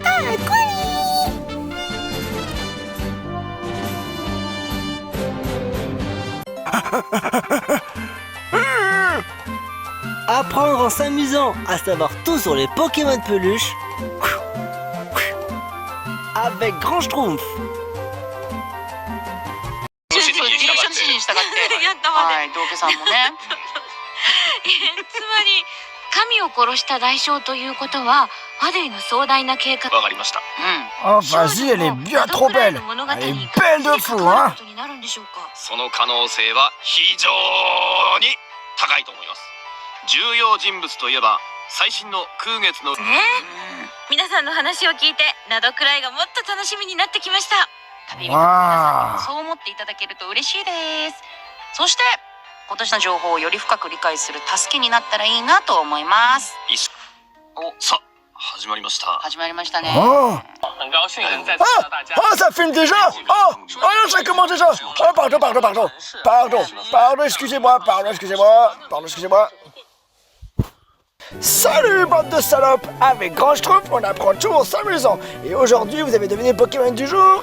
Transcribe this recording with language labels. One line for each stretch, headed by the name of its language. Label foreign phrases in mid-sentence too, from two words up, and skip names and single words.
French: Apprendre en s'amusant à savoir tout sur les Pokémon Peluche avec Grand Schtroumpf.
Japanese: そうディレクション指示に従ってやったまではい道家さんもねつまり神を殺した代償ということはファデイの壮大な計画。わかりました。
French: Oh, vas-y, elle est bien trop belle! Elle est belle de fou, hein!
Japanese: になるんでしょうか。その可能性は非常に高いと思います。重要人物といえば最新の空月の皆さんの話を聞いてナドくらいがもっと楽しみになってきました。旅人の皆さんもそう思っていただけると嬉しいです。そして今年の情報をより深く理解する助けになったらいいなと思います。お、さあ始まりました。始まりましたね。
French: Oh!
Chinese: 很高兴能再次见到大家。
French: Oh, ça filme déjà! Oh! Oh, ça commence déjà! Oh, pardon, excusez-moi. Salut, bande de salopes! Avec Grand Schtroumpf, on apprend tout en s'amusant. Et aujourd'hui, vous avez deviné le Pokémon du jour?